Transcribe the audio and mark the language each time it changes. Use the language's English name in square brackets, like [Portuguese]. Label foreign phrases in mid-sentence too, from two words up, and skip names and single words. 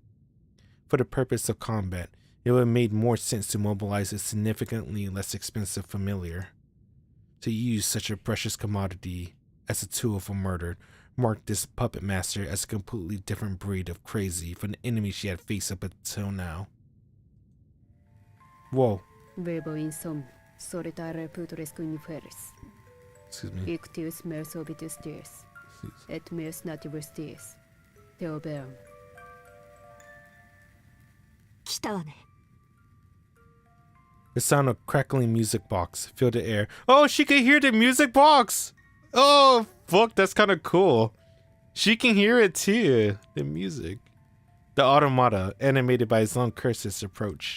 [English] For the purpose of combat, it would have made more sense to mobilize a significantly less expensive familiar. To use such a precious commodity as a tool for murder marked this puppet master as a completely different breed of crazy from the enemy she had faced up until now. Whoa. Verbo insomn, solitare putoris cuniferis. Excuse me. [Latin] Ictius meus obitus dies, et meus natibus dies. Theoberum. [Japanese] 来たわね。 [English] The sound of crackling music box filled the air. Oh, she can hear the music box! Oh, fuck, that's kind of cool. She can hear it too, the music. The automata, animated by its long curses, approached.